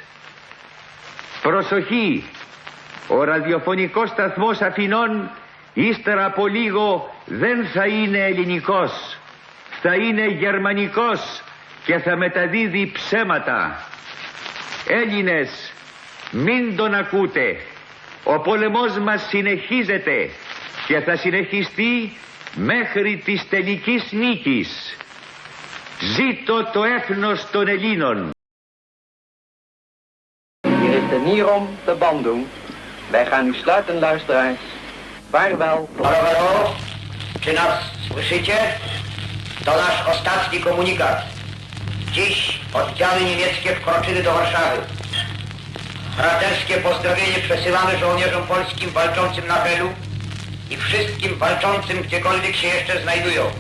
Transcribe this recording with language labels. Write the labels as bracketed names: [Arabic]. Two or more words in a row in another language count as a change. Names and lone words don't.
[Greek] Προσοχή, ο ραδιοφωνικός σταθμός Αθηνών ύστερα από λίγο δεν θα είναι ελληνικός, θα είναι γερμανικός και θα μεταδίδει ψέματα. Έλληνες, μην τον ακούτε. Ο πόλεμός μας συνεχίζεται και θα συνεχιστεί μέχρι της τελικής νίκης. Ζήτω το έθνος των Ελλήνων. [Dutch] Hier is de Nierom de Bandung. Wij gaan u sluiten, luisteraars. Vaarwel. [Polish] Halo, halo. Czy nas słyszycie? To nasz ostatni komunikat. Dziś oddziały niemieckie wkroczyły do Warszawy. Braterskie pozdrowienie przesyłamy żołnierzom polskim walczącym na Helu i wszystkim walczącym gdziekolwiek się jeszcze znajdują.